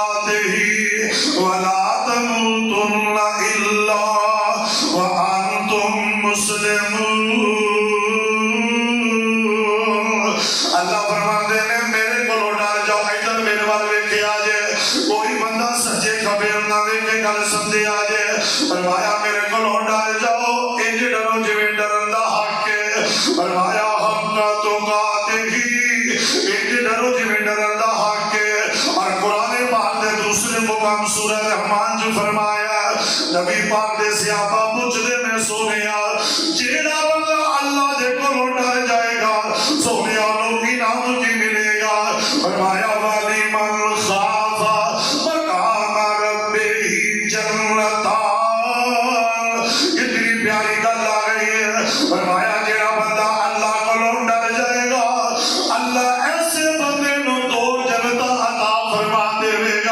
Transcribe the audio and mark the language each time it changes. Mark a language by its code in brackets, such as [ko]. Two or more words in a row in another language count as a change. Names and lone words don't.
[ar] تقاته ولا تموتن الا وانتم مسلمون. [ur] اللہ فرماتے ہیں میرے کو ڈر جاؤ. [pa] ادھر میرے وال ویکھے آ جائے کوئی بندہ سجے کھبے نہ ویکھے گل سمجھے آ جائے. فرمایا [ur] میرے کو ڈر جاؤ [pa] انج ڈرو جویں ڈرن دا حق ہے. فرمایا [ar] حق تقاته [pa] انج ڈرو جویں ڈرن دا حق ہے. اور قرآن پاک دے دوسرے مقام سورہ رحمان جو فرمایا نبی پاک دے صحابہ پوچھدے میں سونیا جیڑا بندہ اللہ دے کولوں ڈر جائے گا سونیا نو انعام کی ملے گا. [ar] فرمایا والی من خاف مقام ربہ جنتان. [pa] اتنی پیاری گل آ گئی ہے. فرمایا جیڑا بندہ اللہ کولوں ڈر جائے گا اللہ ایسے بندے نو دو جنتاں عطا فرما دے گا.